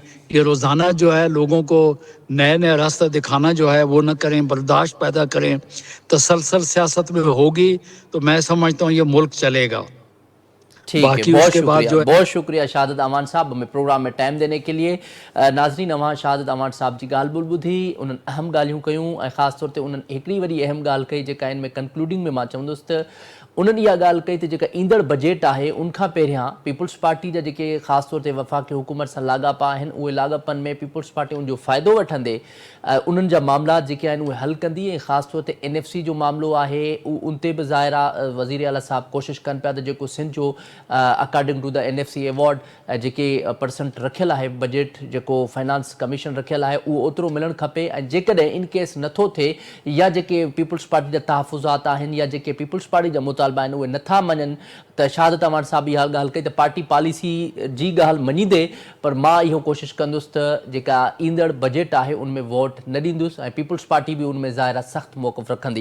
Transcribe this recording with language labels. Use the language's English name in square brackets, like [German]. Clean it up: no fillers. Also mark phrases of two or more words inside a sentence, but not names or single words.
[Urdu] یہ روزانہ جو ہے لوگوں کو نئے نئے راستے دکھانا جو ہے وہ نہ کریں، برداشت پیدا کریں. تسلسل سیاست میں ہوگی تو میں سمجھتا ہوں یہ ملک چلے گا. ٹھیک ہے, बाकी बहुत اس کے بعد शुक्रिया, جو ہے بہت شکریہ شہادت امان صاحب ہمیں پروگرام میں ٹائم دینے کے لیے. [Sindhi] नाज़रीन, अवां शहादत अमान साहब जी ॻाल्हि ॿुधी, उन्हनि अहम ॻाल्हियूं कयूं ऐं ख़ासि तौर ते उन्हनि हिकिड़ी वरी अहम ॻाल्हि कई जेका इन में कंक्लूडिंग में मां चवंदुसि त उन्हनि इहा ॻाल्हि कई त जेका ईंदड़ बजट आहे उनखां पहिरियां पीपल्स पार्टी जा जेके ख़ासि तौर ते वफ़ाक़ी हुकूमत सां लाॻापा आहिनि उहे लाॻापनि में पीपल्स पार्टी उनजो फ़ाइदो वठंदे उन्हनि जा मामला जेके आहिनि उहे हल कंदी, ऐं ख़ासि तौर ते NFC जो मामलो आहे उन ते बि ज़ाहिरा वज़ीर आला साहब कोशिशि कनि पिया त जेको सिंध जो [English] according to the NFC award [Sindhi] जेके परसेंट रखियलु आहे बजट जेको [English] finance commission [Sindhi] रखियलु आहे उहो ओतिरो मिलणु खपे, ऐं जेकॾहिं इन केस नथो थिए या जेके पीपल्स पार्टी जा तहफ़ुज़ात आहिनि या जेके पीपल्स पार्टी जा मुतालबा आहिनि उहे नथा मञनि त शहादत अमान साहब इहा ॻाल्हि कई त [English] party policy [Sindhi] जी ॻाल्हि मञींदे, पर मां इहो कोशिशि कंदुसि त जेका ईंदड़ बजट आहे उनमें वोट न ॾींदुसि ऐं पीपल्स पार्टी बि उनमें ज़ाहिरा सख़्तु मौक़िफ़ रखंदी।